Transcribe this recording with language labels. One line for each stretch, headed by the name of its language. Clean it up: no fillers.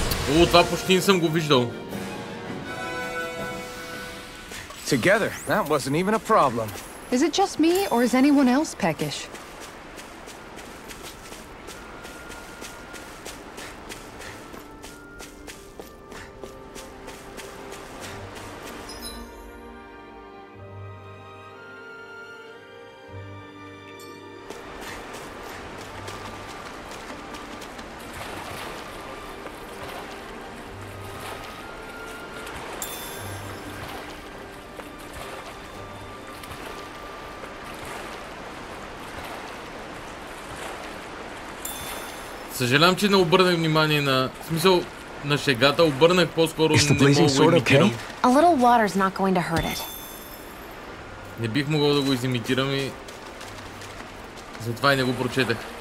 Bulgarian: О, това почти не съм го виждал.
English: Together, that wasn't even a problem. Is it just me, or is anyone else peckish?
Bulgarian: Съжалявам, че не обърнах внимание на... В смисъл, на шегата обърнах по-скоро, не мога да го имитирам.
English: A little water's not going to hurt it.
Bulgarian: Не бих могъл да го изимитирам и... Затова и не го прочетах.